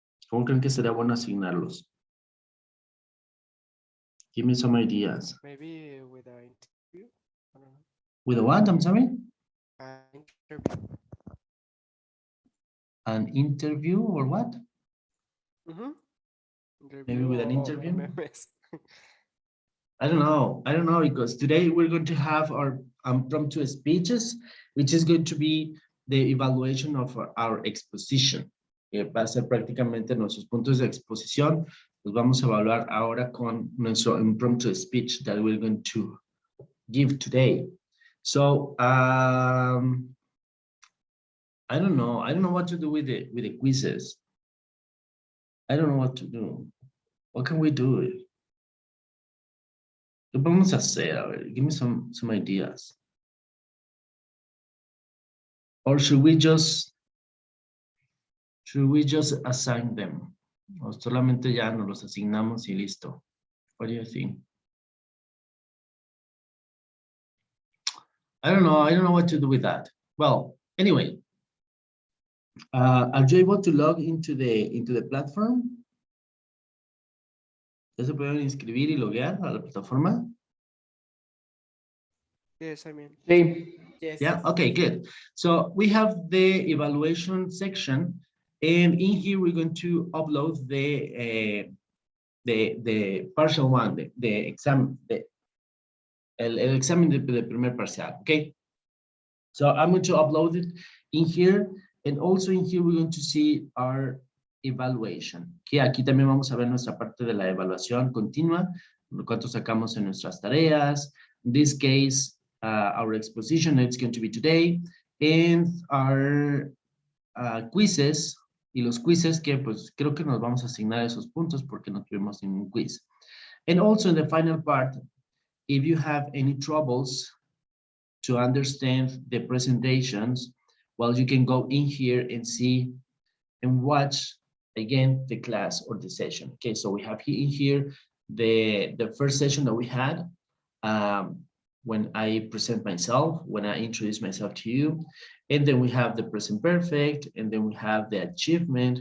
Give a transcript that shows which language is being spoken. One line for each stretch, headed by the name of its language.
Spanish: ¿Cómo creen que sería bueno asignarlos?
English: Give me some ideas. Maybe with an interview. I don't know. With a what? I'm sorry? Interview. An interview or what? Maybe with an interview? MMS. I don't know, because today we're going to have our impromptu speeches, which is going to be the evaluation of our exposition.
Spanish: Va a ser prácticamente nuestros puntos de exposición. Los vamos a evaluar ahora con nuestro impromptu speech that we're going to give today.
English: So, I don't know what to do with the quizzes. I don't know what to do. What can we do?
Spanish: ¿Qué podemos hacer? A ver, give me some ideas.
English: Or should we just assign them?
Spanish: O solamente ya nos los asignamos y listo.
English: What do you think? I don't know what to do with that. Well, anyway, are you able to log into the platform?
Spanish: ¿Ya se pueden inscribir y loguear a la plataforma?
English: Yes, I mean. Sí. Yes. Yeah, okay, good. So we have the evaluation section, and in here we're going to upload the partial one, the exam, el examen de primer parcial, okay? So I'm going to upload it in here, And also in here, we're going to see our evaluation.
Spanish: Que aquí también vamos a ver nuestra parte de la evaluación continua, cuánto sacamos en nuestras tareas. In this case, our exposition is going to be today, and our quizzes, y los quizzes que pues creo que nos vamos a asignar esos puntos porque no tuvimos ningún quiz.
English: And also in the final part, if you have any troubles to understand the presentations, well, you can go in here and see and watch again the class or the session. Okay, so we have in here the first session that we had when I present myself, when I introduce myself to you, and then we have the present perfect, and then we have the achievement.